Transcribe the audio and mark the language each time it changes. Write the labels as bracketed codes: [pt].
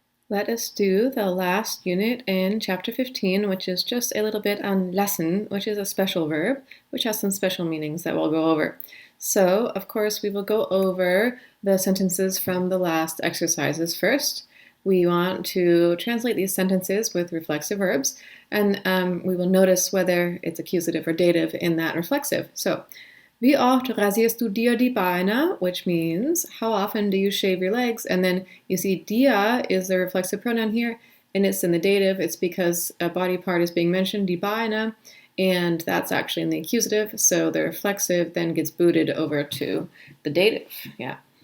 [en] Let us do the last unit in chapter 15, which is just a little bit on lassen, which is a special verb, which has some special meanings that we'll go over. So, of course, we will go over the sentences from the last exercises first. We want to translate these sentences with reflexive verbs, and we will notice whether it's accusative or dative in that reflexive. [de] So, wie oft rasierst du dir die Beine? [en] Which means, how often do you shave your legs? And then you see dir is the reflexive pronoun here, and it's in the dative. It's because a body part is being mentioned, die Beine, and that's actually in the accusative. So the reflexive then gets booted over to the dative. Yeah.